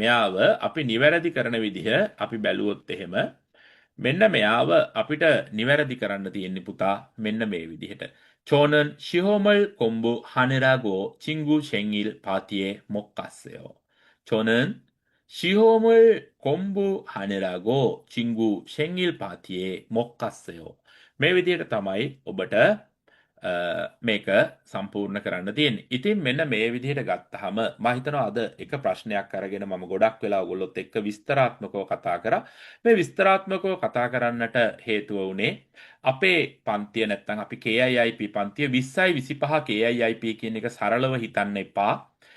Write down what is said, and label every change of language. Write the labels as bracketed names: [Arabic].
[Sinhala] මෙයාව අපි නිවැරදි කරන විදිහ අපි බැලුවොත් එහෙම මෙන්න මෙයාව අපිට නිවැරදි කරන්න තියෙන්නේ පුතා මෙන්න මේ විදිහට. [Korean] 저는 시험을 공부하느라고 친구 생일 파티에 못 갔어요. 저는 시험을 공부하느라고 친구 생일 파티에 못 갔어요. [Sinhala] මේ විදිහට තමයි ඔබට මේක සම්පූර්ණ කරන්න තියෙන්නේ. ඉතින් මෙන්න මේ විදිහට ගත්තාම මම හිතනවා අද එක ප්‍රශ්නයක් අරගෙන මම ගොඩක් වෙලා ඔයගොල්ලොත් එක්ක විස්තරාත්මකව කතා කරා. මේ විස්තරාත්මකව කතා කරන්නට හේතුව උනේ අපේ පන්තිය නැත්තම් අපි KIIP පන්තිය 20යි 25 KIIP කියන එක සරලව හිතන්න එපා.